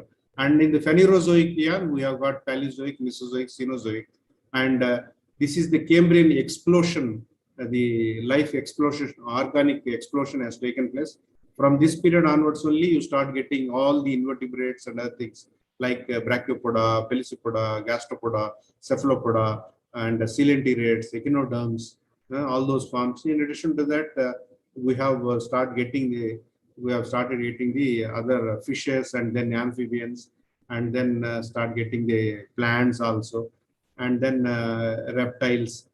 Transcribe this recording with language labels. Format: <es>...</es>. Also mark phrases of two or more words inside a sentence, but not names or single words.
<en>And in the Phanerozoic eon, we have got Paleozoic, Mesozoic, Cenozoic. And this is the Cambrian explosion the life explosion, organic explosion has taken place. From this period onwards only, you start getting all the invertebrates and other things like brachiopoda, pelecypoda, gastropoda, cephalopoda, and coelenterates, echinoderms, all those forms. In addition to that, we have started getting the other fishes and then amphibians, and then start getting the plants also, and then reptiles.</en>